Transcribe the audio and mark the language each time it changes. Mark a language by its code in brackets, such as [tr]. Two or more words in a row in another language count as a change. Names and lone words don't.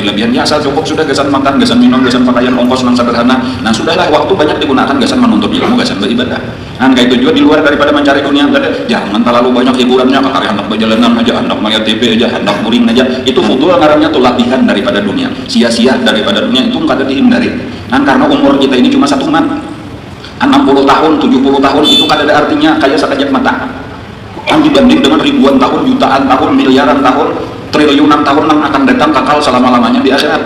[bjn] Ya asal cukup sudah, gasan makan, gasan minum, gasan pakaian, ongkos nang sederhana. [id] Nah sudahlah, waktu banyak digunakan gasan menuntut ilmu, gasan beribadah. Nah kayak itu juga di luar daripada mencari dunia tadi, jangan terlalu banyak hiburannya, kakak hendak berjalanan aja, hendak melihat TV aja, hendak touring aja. Itu fudul ngarannya tuh, latihan daripada dunia, sia-sia daripada dunia, itu nggak ada dihindari. Nah karena umur kita ini cuma satu mat, 60 tahun, 70 tahun itu kan ada artinya kayak sekejap mata. Yang dibanding dengan ribuan tahun, jutaan tahun, miliaran tahun, triliunan tahun yang akan datang kekal selama-lamanya di akhirat.